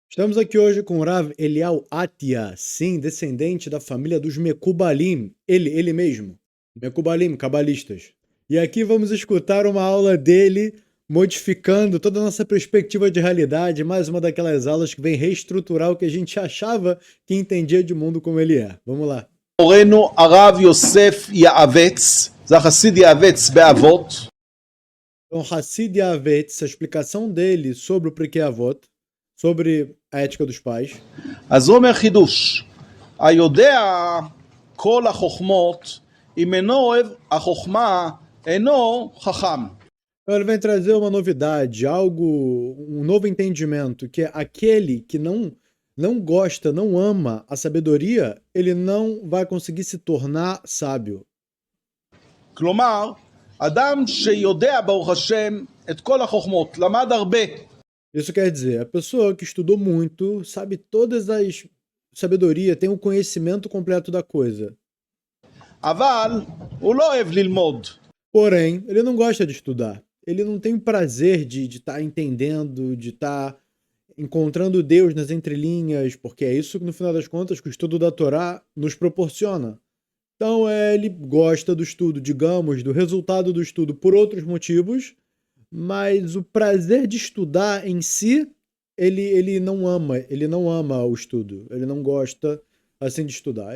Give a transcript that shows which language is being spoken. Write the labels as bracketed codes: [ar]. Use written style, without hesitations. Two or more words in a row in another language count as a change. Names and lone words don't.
[pt] Estamos aqui hoje com o Rav Elial Atia, sim, descendente da família dos Mekubalim, ele mesmo, Mekubalim, cabalistas. E aqui vamos escutar uma aula dele, modificando toda a nossa perspectiva de realidade, mais uma daquelas aulas que vem reestruturar o que a gente achava que entendia de mundo como ele é. Vamos lá. [he] מורנו הרב יוסף יעבץ, זה החסיד יעבץ באבות. [pt] Então, Hassid Yavetz, a explicação dele sobre o Pirkei Avot, sobre a ética dos pais. [he] אז הוא אומר חידוש, היודע כל החוכמות, אם אינו אוהב החוכמה, אינו חכם. [pt] Então, ele vem trazer uma novidade, algo, um novo entendimento, que é aquele que não gosta, não ama a sabedoria, ele não vai conseguir se tornar sábio. [he] כלומר, אדם שיודע ברוך השם את כל החוכמות, למד הרבה, [pt] Isso quer dizer, a pessoa que estudou muito, sabe todas as sabedoria, tem o conhecimento completo da coisa. [he] אבל הוא לא אוהב ללמוד. [pt] Porém, ele não gosta de estudar. Ele não tem prazer de estar entendendo, de estar encontrando Deus nas entrelinhas, porque é isso que, no final das contas, que o estudo da Torá nos proporciona. Então, ele gosta do estudo, digamos, do resultado do estudo por outros motivos, mas o prazer de estudar em si, ele não ama o estudo, ele não gosta assim de estudar.